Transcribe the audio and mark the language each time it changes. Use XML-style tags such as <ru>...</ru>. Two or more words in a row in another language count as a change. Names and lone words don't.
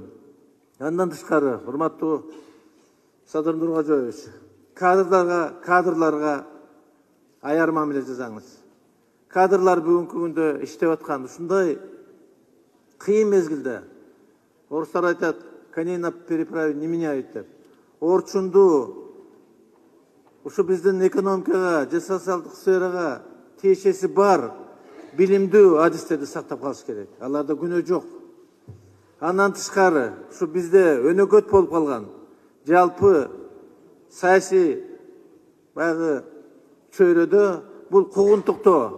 <ky>Андан тышкары, урматтуу Садыр Нуркожоевич, кадрларга аяр мамиле жасаңыз. Кадрлар бүгүнкү күндө иштеп аткан ушундай кыйын мезгилде орустар айтат,</ky> <ru>коней на переправе не меняют деп.</ru> <ky>Орчунду ушу биздин экономикага же социалдык сферага тиешеси бар билимдүү адистерди сактап калыш керек. Аларда күнөө жок. Андан тышкары ушу бизде өнөкөт болуп калган жалпы саясий баягы чөйрөдө бул куугунтуктоо.</ky>